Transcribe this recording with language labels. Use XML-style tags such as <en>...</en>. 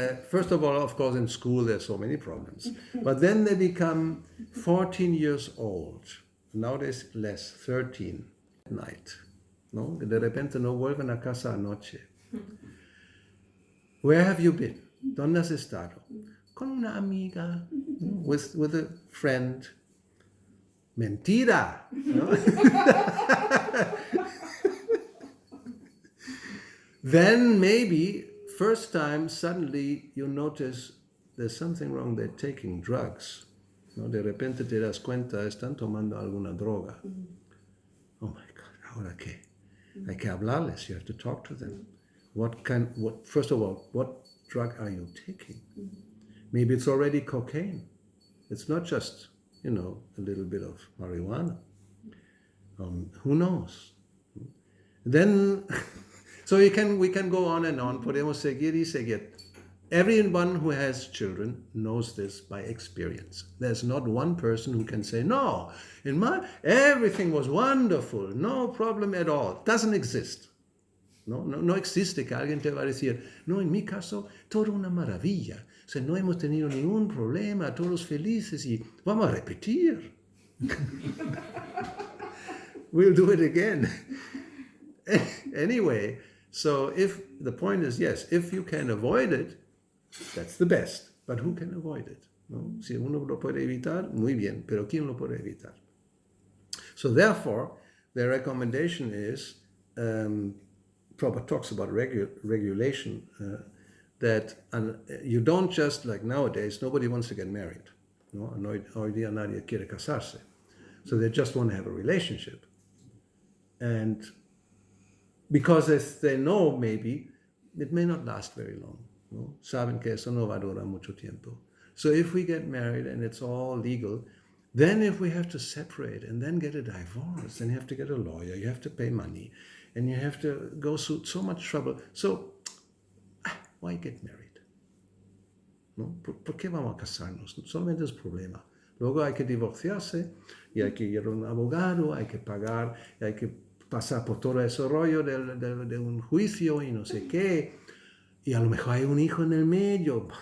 <en>First of all, of course, in school there's so many problems. But then they become 14 years old. Nowadays less, 13 at night. No?</en> <es>De repente no vuelven a casa anoche.</es> <en>Where have you been?</en> <es>¿Dónde has estado? Con una amiga.</es> <en>With a friend.</en> <es>Mentira!</es> <en>No? Then maybe, first time, suddenly you notice there's something wrong, they're taking drugs.</en> <es>¿No? De repente te das cuenta, están tomando alguna droga.</es> <en>Oh my God,</en> <es>¿ahora qué? Hay que hablarles,</es> <en>you have to talk to them. First of all, what drug are you taking? Maybe it's already cocaine. It's not just, a little bit of marijuana. Who knows? Then, so we can go on and on.</en> <es>Podemos seguir y seguir.</es> <en>Everyone who has children knows this by experience. There's not one person who can say, no, everything was wonderful, no problem at all. Doesn't exist.</en> <es>No existe que alguien te va a decir, no, en mi caso, todo una maravilla. O sea, no hemos tenido ningún problema, todos felices y vamos a repetir.</es> <en>We'll do it again. Anyway, so if the point is, yes, if you can avoid it, that's the best. But who can avoid it? ¿No?</en> <es>Si uno lo puede evitar, muy bien, pero ¿quién lo puede evitar?</es> <en>So therefore, the recommendation is, Prabhupada talks about regulation, that you don't just, like nowadays, nobody wants to get married. No?</en> <es>Hoy día nadie quiere casarse.</es> <en>So they just want to have a relationship. And because if they know maybe, it may not last very long.</en> <es>¿No? Saben que eso no va a durar mucho tiempo.</es> <en>So if we get married and it's all legal, then if we have to separate and then get a divorce, then you have to get a lawyer, you have to pay money, and you have to go through so much trouble. So, why get married? ¿No?</en> <es>¿Por qué vamos a casarnos? Solamente es problema. Luego hay que divorciarse y hay que ir a un abogado, hay que pagar, hay que pasar por todo ese rollo de un juicio y no sé qué. Y a lo mejor hay un hijo en el medio.</es>